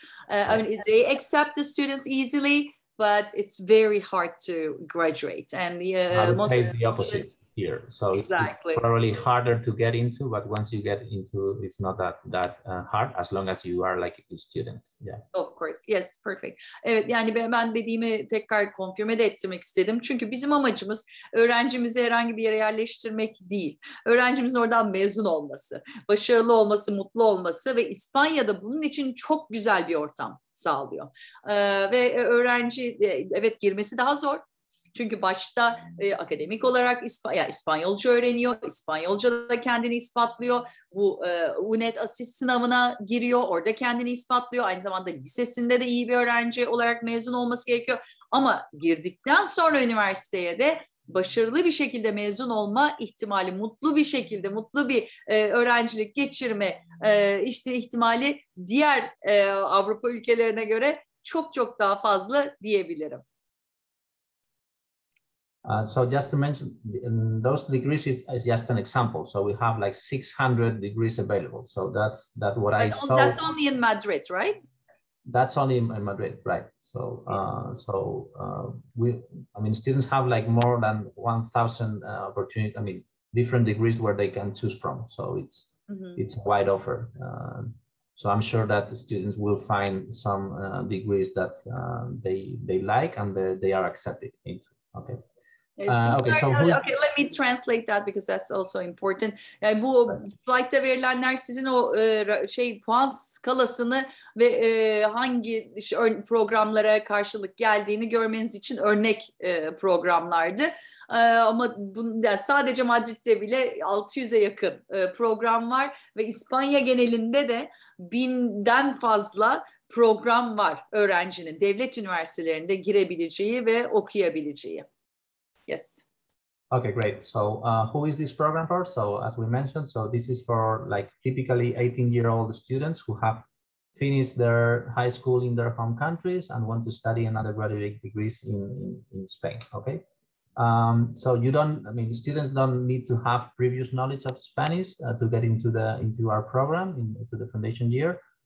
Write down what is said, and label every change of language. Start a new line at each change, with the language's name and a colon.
English: I mean, they accept the students easily, but it's very hard to graduate. And I would say it's the opposite. here. So Exactly. it's probably harder to get into, but once you get into, it's not that hard as long as you are like a student. Yeah. Of course. Yes, perfect.
Turkish: Evet, yani ben dediğimi tekrar konfirme de ettirmek istedim. Çünkü bizim amacımız öğrencimizi herhangi bir yere yerleştirmek değil. Öğrencimizin oradan mezun olması, başarılı olması, mutlu olması ve İspanya'da bunun için çok güzel bir ortam sağlıyor. Ve öğrenci evet girmesi daha zor. Çünkü başta akademik olarak İspanyolca öğreniyor, İspanyolca da kendini ispatlıyor. Bu UNED asist sınavına giriyor, orada kendini ispatlıyor. Aynı zamanda lisesinde de iyi bir öğrenci olarak mezun olması gerekiyor. Ama girdikten sonra üniversiteye de başarılı bir şekilde mezun olma ihtimali, mutlu bir şekilde, mutlu bir öğrencilik geçirme işte ihtimali diğer Avrupa ülkelerine göre çok çok daha fazla diyebilirim.
English: So just to mention, those degrees is just an example. So we have like 600 degrees available. So that's what I saw. That's only in Madrid, right? That's only in Madrid, right? So students have like more than 1,000 opportunities. I mean, different degrees where they can choose from. So it's a wide offer. So I'm sure that the students will find some degrees that they like and they are accepted into. Okay. Okay, let me translate that because that's also important.
Turkish: Yani bu slaytta verilenler sizin o puan skalasını ve hangi programlara karşılık geldiğini görmeniz için örnek programlardı. Ama yani sadece Madrid'de bile 600'e yakın program var ve İspanya genelinde de 1000'den fazla program var öğrencinin devlet üniversitelerinde girebileceği ve okuyabileceği.
English: Yes. Okay, great. So who is this program for? So as we mentioned, so this is for like typically 18-year-old students who have finished their high school in their home countries and want to study another graduate degrees in Spain. Okay. So students don't need to have previous knowledge of Spanish to get into our program, into the foundation year.